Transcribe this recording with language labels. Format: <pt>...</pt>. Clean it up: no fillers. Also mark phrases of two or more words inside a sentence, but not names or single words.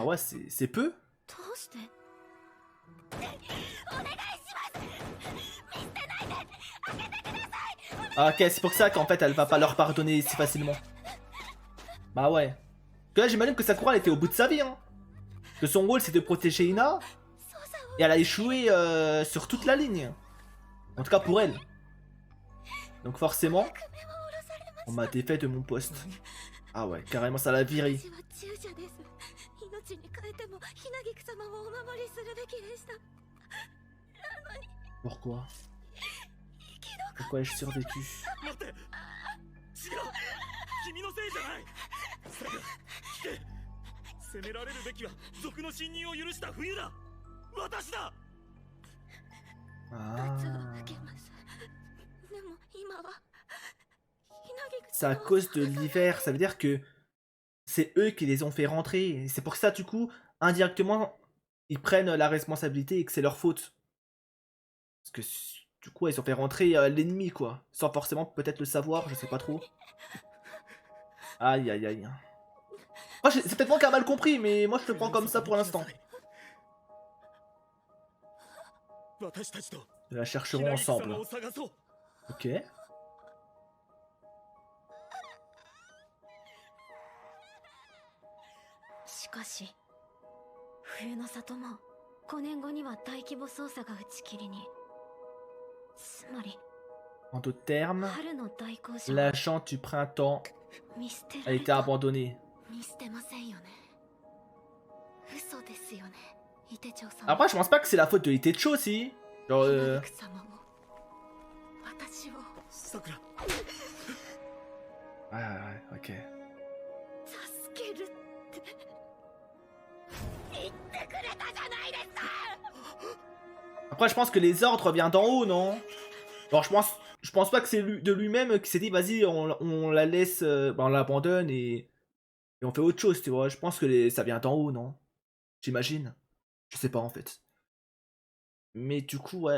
<fr>Ah ouais, c'est peu.</fr> <ja>どうして。</ja> <fr>Ah, ok, c'est pour ça qu'en fait, elle va pas leur pardonner si facilement. Bah ouais. Parce que là, j'imagine que Sakura, elle était au bout de sa vie, hein. Que son rôle, c'est de protéger Ina. Et elle a échoué sur toute la ligne. En tout cas, pour elle. Donc forcément, on m'a défait de mon poste. Ah ouais, carrément, ça l'a viré. Pourquoi? Pourquoi ai-je survécu?</fr> <ja>待って、違う、君のせいじゃない。さくら、聞け。責められるべきは賊の侵入を許した冬だ。私だ。 Ah.</ja> <fr>C'est à cause de l'hiver, ça veut dire que c'est eux qui les ont fait rentrer. C'est pour ça, du coup, indirectement, ils prennent la responsabilité et que c'est leur faute. Parce que, du coup, ils ont fait rentrer l'ennemi, quoi. Sans forcément peut-être le savoir, je sais pas trop. Aïe, aïe, aïe. Oh, c'est peut-être moi qui a mal compris, mais moi je le prends comme ça pour l'instant. Nous la chercherons ensemble. Ok.</fr> <ja>しかし冬の里も5年後には大規模捜査が打ち切りに。つまり</ja> <fr>En d'autres termes,</fr> <ja>春の大公社</ja> <fr>l'agent du printemps</fr> <ja>見捨てら</ja> <fr>a</fr> <ja>れ</ja> <fr>été</fr> <ja>た。</ja> <fr>abandonné.</fr> <ja>見捨てませんよね。嘘ですよね、伊手町さん。</ja> <fr>Après, je pense pas que c'est la faute de Itecho aussi. Genre,</fr> <ja>ひなぎく様も私をさくら、</ja> <fr>Ouais, ouais, ok.</fr> <ja>助けるって言ってくれたじゃないですか。</ja> <fr>Après, je pense que les ordres viennent d'en haut, non? Genre, je pense pas que c'est de lui-même qui s'est dit, vas-y, on la laisse, on l'abandonne et on fait autre chose, tu vois. Je pense que ça vient d'en haut, non? J'imagine. Je sais pas, en fait. Mais du coup, ouais.</fr>